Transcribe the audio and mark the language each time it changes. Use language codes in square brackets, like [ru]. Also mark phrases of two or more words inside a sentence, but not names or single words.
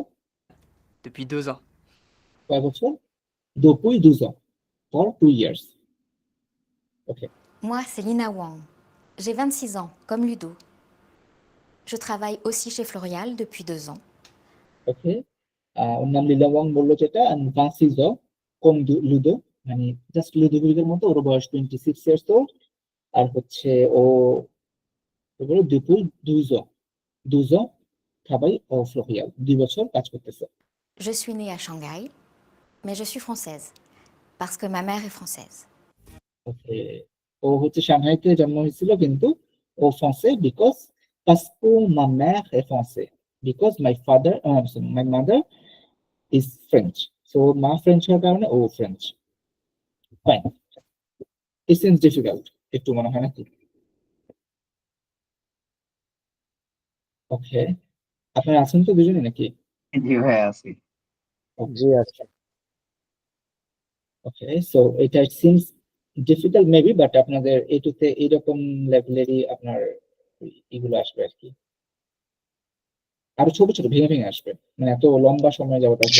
[fr] depuis 2 ans. [bn] কয় বছর? [fr] depuis 12 ans, [en] for 2 years. [bn] ওকে, [fr] Moi, c'est Lina Wang. J'ai 26 ans, comme Ludo. Je travaille aussi chez Florial depuis 2 ans. [bn] ওকে, ওর নাম লীলা ওয়াং বললো যেটা, and 26 ans, কম লুদো, মানে জাস্ট লুদোভিকের মতো, ওর বয়স 26 [en] years old, [bn] আর হচ্ছে ও [fr] depuis 12 ans, 12 ans travaille au Florial, [bn] 2 বছর কাজ করতেছে। [fr] Je suis née à Shanghai, mais je suis française, parce que ma mère est française. [bn] ওকে, ও হচ্ছে সাংহাইতে জন্ম হয়েছিল, কিন্তু ও ফ্রান্সে, বিকজ [fr] parce que ma mère est français, [en] because my mother is French, so [bn] মা ফ্রেঞ্চ হওয়ার কারণে ও ফ্রেঞ্চ। ফাইন, [en] it seems difficult [bn] একটু মনে হয় নাকি? ওকে, আপনারা আছেন তো দুজনে নাকি? জি ভাই আছি। জি আচ্ছা। [en] okay, so [bn] এটা [en] seems difficult maybe, [bn] বাট আপনাদের এটুতে এইরকম লেভেলেরই আপনার এগুলো আসবে আর কি, আরো ছোট ছোট ভেঙে ভেঙে আসবে, মানে এত লম্বা সময় যাবত আসবে